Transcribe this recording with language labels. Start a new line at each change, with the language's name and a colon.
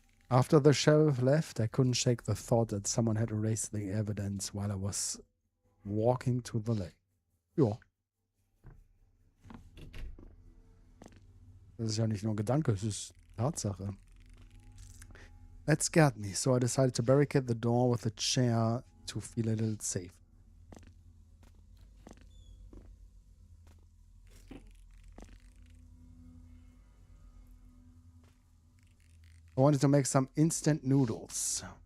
English: After the sheriff left, I couldn't shake the thought that someone had erased the evidence while I was walking to the lake.
German: Ja. Das ist ja nicht nur ein Gedanke, es ist Tatsache.
English: That scared me, so I decided to barricade the door with a chair to feel a little safe. I wanted to make some instant noodles.